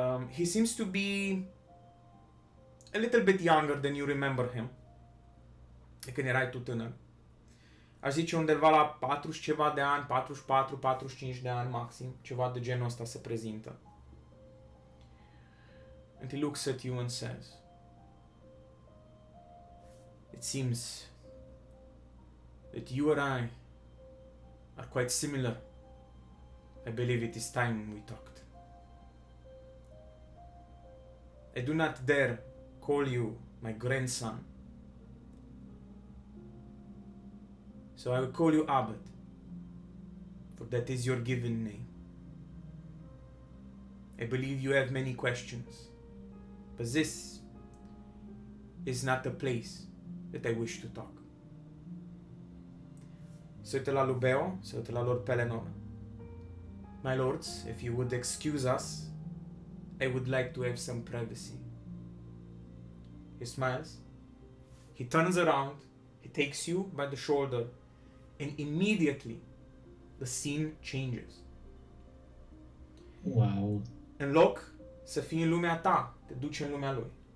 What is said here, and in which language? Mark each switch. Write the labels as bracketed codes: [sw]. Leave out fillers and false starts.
[en] He seems to be a little bit younger than you remember him. [ro] De când erai tu tânăr. Aș zice undeva la 40 ceva de ani, 44, 45 de ani maxim, ceva de genul ăsta se prezintă. [en] And he looks at you and says, "It seems that you and I are quite similar. I believe it is time we talked. I do not dare call you my grandson, so I will call you Abbot, for that is your given name. I believe you have many questions, but this is not a place that I wish to talk." [ro] Se uită la lui Beo, se uită la Lord Pelennor. [en] "My lords, if you would excuse us, I would like to have some privacy." He smiles. He turns around. He takes you by the shoulder, and immediately the scene changes. Wow. [ro] În loc să fii în lumea ta, te duci în lumea lui.